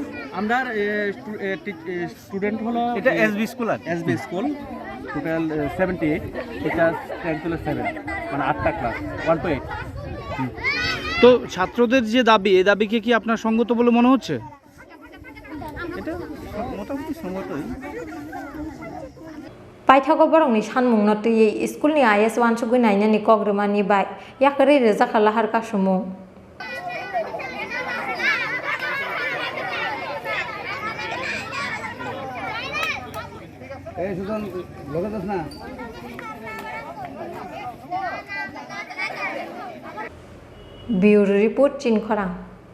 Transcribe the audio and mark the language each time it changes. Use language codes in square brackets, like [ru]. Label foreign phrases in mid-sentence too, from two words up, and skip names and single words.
[bn] আমরা স্টুডেন্ট হলো এটা এসবি স্কুল আর এসবি স্কুল টোটাল 78 [en] teacher strength [bn] হলো 7 মানে 8টা ক্লাস 1 to 8 তো ছাত্রদের যে দাবি এই দাবিকে কি আপনার সঙ্গত বলে মনে হচ্ছে? এটা মোটামুটি সঙ্গতই। [trp] Paithago borokni Sanmungo tui Schoolni IS 1 ni kogrumani bai yakari rejakha Lahar Kasumung [bn] এই সুজন লগে যাস না [trp] Bureau report Chin Khorang